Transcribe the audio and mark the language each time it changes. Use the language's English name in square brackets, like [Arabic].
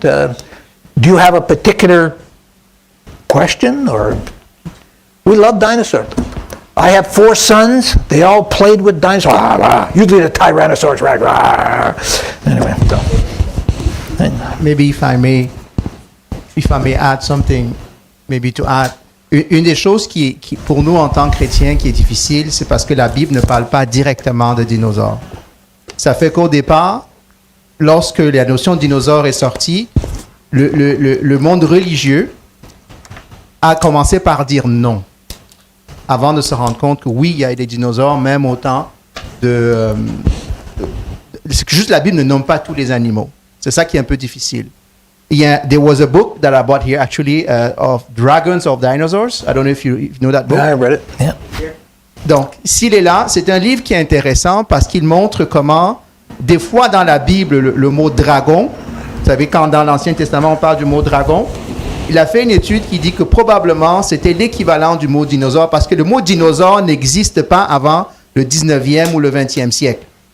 [English] Do you have a particular question, or? We love dinosaurs. I have 4 sons. They all played with dinosaurs. Usually the Tyrannosaurus Rex. Anyway, so. Maybe if I may add something, maybe to add. [French] Une des choses qui, pour nous en tant que chrétiens, qui est difficile, c'est parce que la Bible ne parle pas directement de dinosaures. Ça fait qu'au départ, lorsque la notion de dinosaure est sortie, le monde religieux a commencé par dire non, avant de se rendre compte que oui, il y a des dinosaures, même autant de... c'est que juste la Bible ne nomme pas tous les animaux. C'est ça qui est un peu difficile. [English] There was a book that I bought here, actually, of Dragons of Dinosaurs. I don't know if you know that book. I read it, yeah. [French] Donc, s'il est là, c'est un livre qui est intéressant parce qu'il montre comment, des fois dans la Bible, le mot dragon, vous savez, quand dans l'Ancien Testament on parle du mot dragon, il a fait une étude qui dit que probablement c'était l'équivalent du mot dinosaure parce que le mot dinosaure n'existe pas avant le 19e ou le 20e siècle.